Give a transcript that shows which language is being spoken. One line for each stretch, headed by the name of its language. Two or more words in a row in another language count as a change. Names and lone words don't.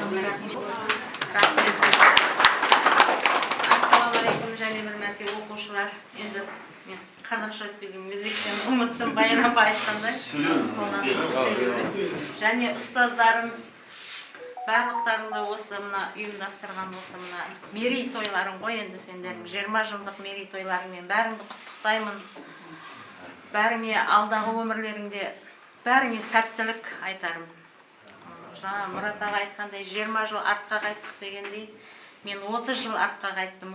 Arabic: السلام عليكم
Uzbek: jani hurmatli o'quvchilar. Endi men qozog'cha so'zlayman, o'zbekchani unutdim Bayan opa aytganday. Jani ustozlarim barliqlarında
Kazakh: осы мына ұйымдастырған осы мына мерейтойларың ғой енді сендердің 20 жылдық мерейтойларыңмен бәріңді құттықтаймын. Бәріңе алдағы өмірлеріңде бәріңе сәттілік айтарым. Жаңа Мұрат аға айтқандай 20 жыл артқа қайттық дегендей, мен 30 жыл артқа қайттым.